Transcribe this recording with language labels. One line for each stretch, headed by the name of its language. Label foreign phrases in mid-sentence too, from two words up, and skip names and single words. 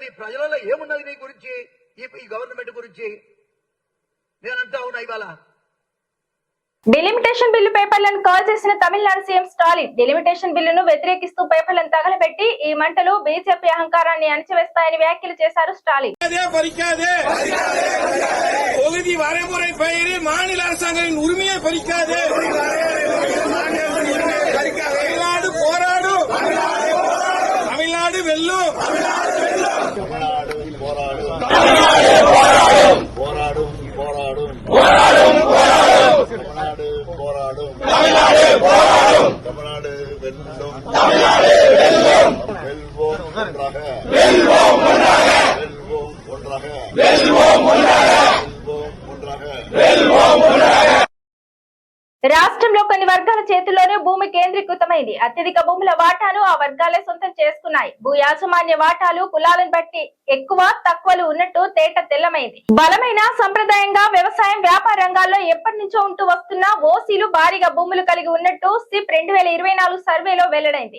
Telugu: ప్రజలలో ఏమున్నది నీ గురించి, ఈ గవర్నమెంట్ గురించి? నేనంతా అవునా ఇవాళ? డిలిమిటేషన్ బిల్లు పేపర్లను కాల్ చేసిన తమిళనాడు సీఎం స్టాలిన్ డిలిమిటేషన్ బిల్లును వ్యతిరేకిస్తూ పేపర్లను తగలబెట్టి ఈ మంటలు బీజేపీ అహంకారాన్ని అణచివేస్తాయని వ్యాఖ్యలు చేశారు స్టాలిన్.
Tamil: தொகுதி வரைமுறை பெயரி மாநில அரசாங்கத்தின் உரிமையை பறிக்காதே. தமிழ்நாடு போராடும், தமிழ்நாடு வெல்லும், போராடும் போராடும் தமிழ்நாடு வெல்லும், வெல்வோம் ஒன்றாக, வெல்வோம் ஒன்றாக.
Telugu: రాష్ట్రంలో కొన్ని వర్గాల చేతుల్లోనే భూమి కేంద్రీకృతమైంది. అత్యధిక భూముల వాటాను ఆ వర్గాలే సొంతం చేసుకున్నాయి. భూ యాజమాన్య వాటాలు కులాలను బట్టి ఎక్కువ తక్కువలు ఉన్నట్టు తేట తెల్లమైంది. బలమైన సంప్రదాయంగా వ్యవసాయం, వ్యాపార రంగాల్లో ఎప్పటి నుంచో ఉంటూ వస్తున్న ఓసీలు భారీగా భూములు కలిగి ఉన్నట్టు సిప్ 2024 సర్వేలో వెల్లడైంది.